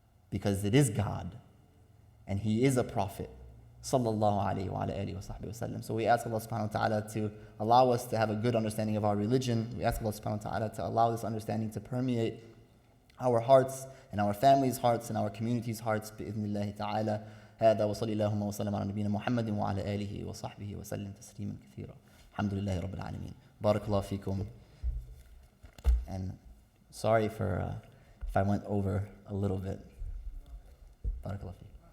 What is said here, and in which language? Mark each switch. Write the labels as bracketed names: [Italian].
[English] Because it is God, and He is a Prophet, sallallahu alayhi wa alihi wa sahbihi wa sallam. So we ask Allah subhanahu wa ta'ala to allow us to have a good understanding of our religion. We ask Allah subhanahu wa ta'ala to allow this understanding to permeate our hearts and our families' hearts and our communities' hearts [Arabic] بإذن الله تعالى. هذا وصلى اللهم وسلم على نبينا محمد وعلى آله وصحبه وسلم تسليما كثيرا. الحمد لله رب العالمين. بارك الله فيكم. [English] And sorry for if I went over a little bit. [Arabic] بارك الله فيكم.